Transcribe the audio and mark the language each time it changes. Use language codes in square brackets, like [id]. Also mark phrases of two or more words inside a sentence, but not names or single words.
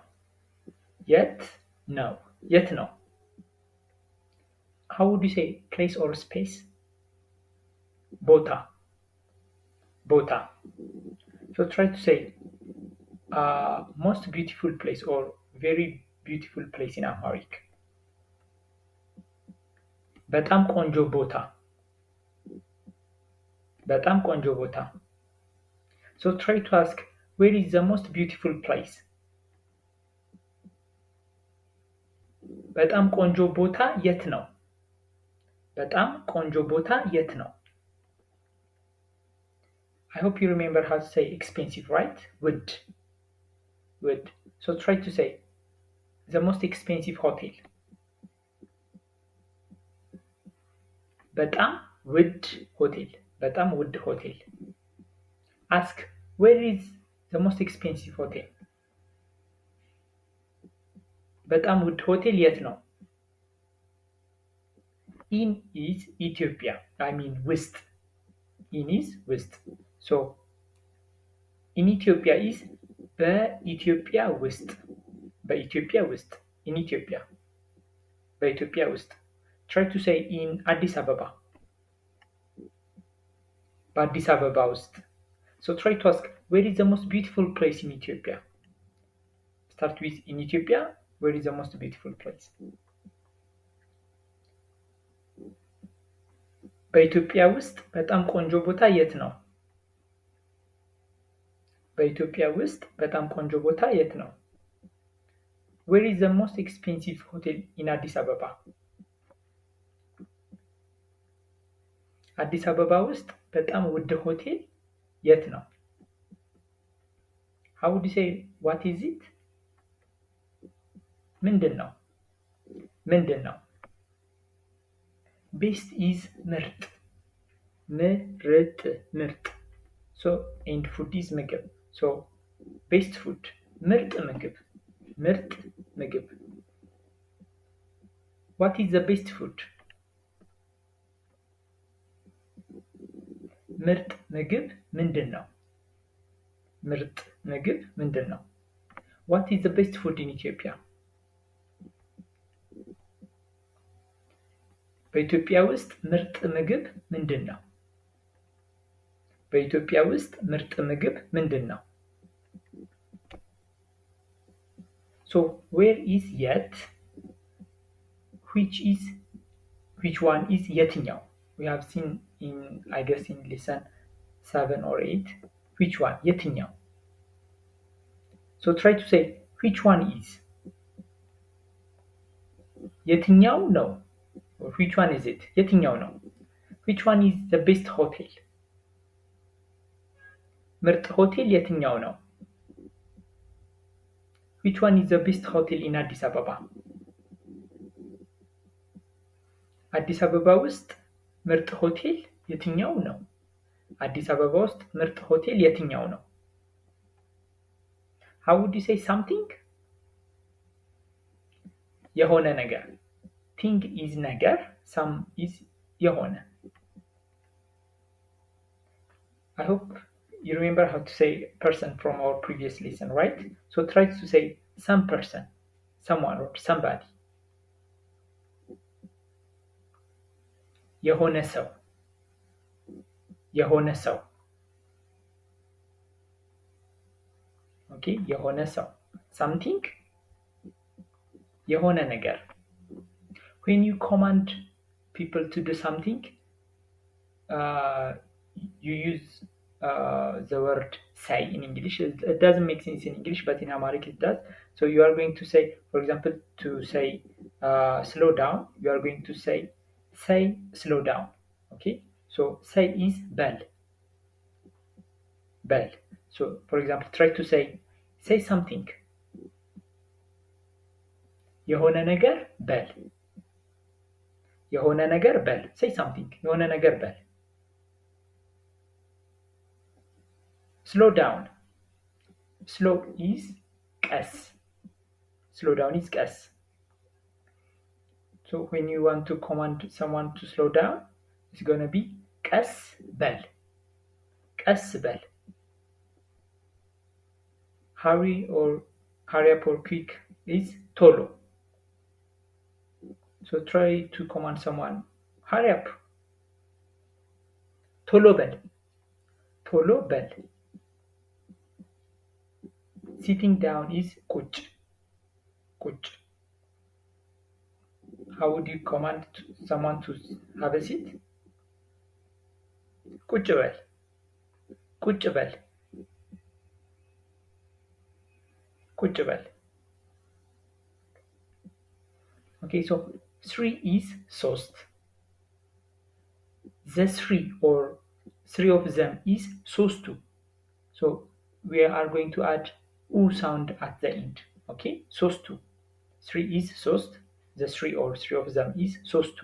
[am] የት ነው. የት ነው. [en] How would you say place or space? [am] ቦታ. ቦታ. [en] So try to say most beautiful place or very beautiful place in Amharic. [am] በጣም ቆንጆ ቦታ በጣም ቆንጆ ቦታ [en] So try to ask where is the most beautiful place? [am] በጣም ቆንጆ ቦታ የት ነው? በጣም ቆንጆ ቦታ የት ነው? [en] I hope you remember how to say expensive, right? [am] Would. [en] So try to say the most expensive hotel. [am] በጣም ውድ ሆቴል በጣም ውድ ሆቴል [en] Ask where is the most expensive hotel? [am] በጣም ውድ ሆቴል የት ነው? [en] In is Ethiopia. I mean ውስጥ. In is ውስጥ. So in Ethiopia is በኢትዮጵያ ውስጥ. [am] በኢትዮጵያ ውስጥ. [en] In Ethiopia. [am] በኢትዮጵያ ውስጥ. [en] Try to say in [am] አዲስ አበባ. በአዲስ አበባ ውስጥ. [en] So try to ask where is the most beautiful place in Ethiopia? Start with in Ethiopia. Where is the most beautiful place? [am] በኢትዮጵያ ውስጥ በጣም ቆንጆ ቦታ የት ነው? በኢትዮጵያ ውስጥ በጣም ቆንጆ ቦታ የት ነው? [en] Where is the most expensive hotel in አዲስ አበባ? [am] አዲስ አበባ ውስጥ በጣም ውድ ሆቴል የት ነው? [en] How would you say what is it? [am] ምንድን ነው? ምንድን ነው? [en] Best is [am] ምርጥ ምርጥ [en] So and food is ምግብ So best food [am] ምርጥ ምግብ [en] What is the best food? [am] ምርጥ ምግብ ምንድን ነው? ምርጥ ምግብ ምንድን ነው? [en] What is the best food in Ethiopia? [am] በኢትዮጵያ ውስጥ ምርጥ ምግብ ምንድን ነው? በኢትዮጵያ ውስጥ ምርጥ ምግብ ምንድን ነው? [en] So where is yet? Which one is የትኛው? We have seen in I guess in lesson 7 or 8. Which one? የትኛው? So try to say which one is? [am] የትኛው ነው? [en] Or which one is it? [am] የትኛው ነው? [en] Which one is the best hotel? [am] ምርጥ ሆቴል የትኛው ነው? [en] Which one is the best hotel in አዲስ አበባ? [am] አዲስ አበባ ውስጥ ምርጥ ሆቴል የትኛው ነው? አዲስ አበባ ውስጥ ምርጥ ሆቴል የትኛው ነው? [en] How would you say something? [am] የሆነ ነገር. [en] Thing is ነገር, some is የሆነ. I hope you remember how to say person from our previous lesson, right? So try to say some person, someone or somebody. [am] የሆነ ሰው የሆነ ሰው [en] Okay, [am] የሆነ ሰው [en] something [am] የሆነ ነገር [en] When you command people to do something you use the word say in English. It doesn't make sense in English, but in Amharic it does. So you are going to say, for example, to say slow down, you are going to say slow down. Okay, so say is bell. So for example, try to say something. [am] የሆነ ነገር በል የሆነ ነገር በል። [en] say something [am] የሆነ ነገር በል። [en] slow down. slow is ቀስ. slow down is ቀስ. so when you want to command someone to slow down, it's going to be [am] ቀስ በል. ቀስ በል. [en] hurry up or quick is ቶሎ. so try to command someone, hurry up. [am] ቶሎ በል. ቶሎ በል. [en] sitting down is ቁጭ. [am] ቁጭ. [en] how would you command someone to have a seat? [am] ቁጭ በል. ቁጭ በል. ቁጭ በል. [en] okay, so 3 is ሶስት. the 3 or 3 of them is ሶስቱ. so we are going to add u sound at the end. okay, ሶስቱ. 3 is ሶስት. the 3 or 3 of them is ሶስቱ.